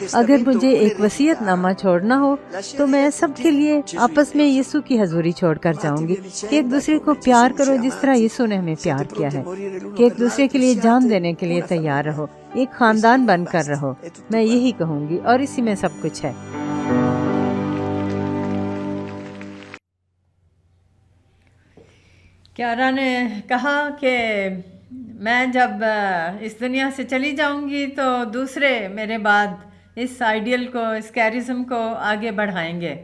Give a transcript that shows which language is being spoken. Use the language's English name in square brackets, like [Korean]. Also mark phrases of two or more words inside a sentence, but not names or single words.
[Urdu] اگر [Italian] testamento [Urdu] مجھے ایک وصیت [Italian] un'eredità, [Urdu] نامہ چھوڑنا ہو تو [Italian] lascerei [Urdu] میں [Italian] a [Urdu] سب [Italian] tutti [Urdu] کے لیے [Italian] Gesù in [Urdu] آپس میں [Italian] mezzo. [Urdu] یسوع کی حضوری چھوڑ کر جاؤں گی [Italian] Amatevi a [Urdu] کہ ایک [Italian] vicenda [Urdu] دوسرے کو [Italian] come [Urdu] پیار [Italian] Gesù ci [Urdu] کرو [Italian] ha [Urdu] جس طرح [Italian] amati. [Urdu] یسوع نے ہمیں [Italian] Siate [Urdu] پیار کیا [Italian] pronti a [Urdu] ہے، [Italian] morire l'uno [Urdu] کہ ایک [Italian] per [Urdu] دوسرے کے [Italian] l'altro e [Urdu] لیے جان [Italian] siate [Urdu] دینے کے لیے [Italian] una [Urdu] تیار [Italian] famiglia. [Urdu] رہو، ایک [Italian] Questo [Urdu] خاندان بن کر [Italian] basta, [Urdu] رہو. [Italian] è tutto [Urdu] میں [Italian] qua. [Urdu] یہی کہوں گی اور اسی میں سب کچھ ہے. کیارا نے کہا کہ میں جب اس دنیا سے چلی جاؤں گی تو دوسرے میرے بعد اس آئیڈیل کو، اس کیرزم کو آگے بڑھائیں گے.